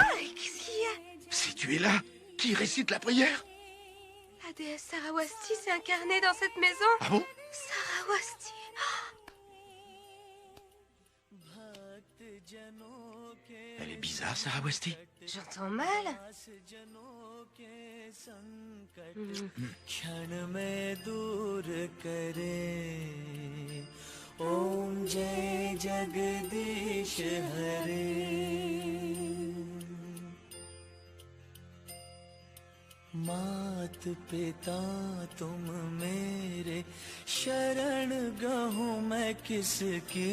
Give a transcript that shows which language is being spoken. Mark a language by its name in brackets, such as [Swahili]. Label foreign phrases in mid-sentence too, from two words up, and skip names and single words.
[French] Qu'est-ce qu'il y a? Si tu es là, qui récite la prière? La déesse Sarawasti s'est incarnée dans cette maison. Ah bon? Sarawasti. Elle est bizarre, Sarawasti. J'entends mal. [Hindi] क्षण में दूर करे ओम जय जगदीश हरे मात पिता तुम मेरे शरण गहूँ मैं किसकी